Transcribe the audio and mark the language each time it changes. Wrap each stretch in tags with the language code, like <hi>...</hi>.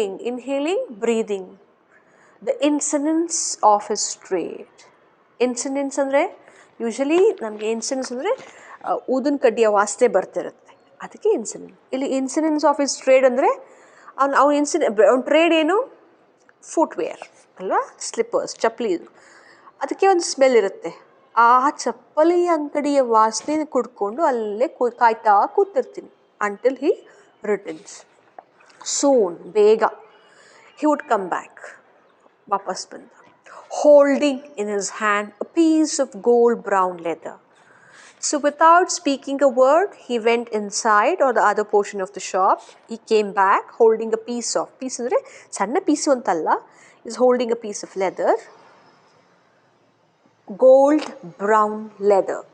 <en>inhaling breathing the incense of his trade.</en> <kn>Incidence ಅಂದರೆ usually ನಮಗೆ incidence ಅಂದರೆ ಊದಿನ ಕಡ್ಡಿಯ ವಾಸನೆ ಬರ್ತಿರುತ್ತೆ, ಅದಕ್ಕೆ ಇನ್ಸಿಡೆನ್ಸ್. ಇಲ್ಲಿ ಇನ್ಸಿಡೆನ್ಸ್ ಆಫ್ ಹಿಸ್ ಟ್ರೇಡ್ ಅಂದರೆ ಅವ್ನ ಟ್ರೇಡ್ ಏನು? ಫುಟ್ವೇರ್ ಅಲ್ವಾ, ಸ್ಲಿಪ್ಪರ್ಸ್, ಚಪ್ಪಲಿ. ಇದು ಅದಕ್ಕೆ ಒಂದು ಸ್ಮೆಲ್ ಇರುತ್ತೆ. ಆ ಚಪ್ಪಲಿ ಅಂಗಡಿಯ ವಾಸನೆ ಕುಡ್ಕೊಂಡು ಅಲ್ಲೇ ಕಾಯ್ತಾ ಕೂತಿರ್ತೀನಿ</kn> <en>Until he returns.</en> <kn>ಸೂನ್, ಬೇಗ.</kn> <en>he would come back,</en> <kn>ವಾಪಸ್ ಬಂದ,</kn> <en>holding in his hand a piece of gold brown leather. So without speaking a word, he went inside or the other portion of the shop. He came back holding a piece</en> <kn>ಅಂದರೆ ಸಣ್ಣ piece ಅಂತಲ್ಲ,</kn> <en>is holding a piece of leather, gold brown leather.</en>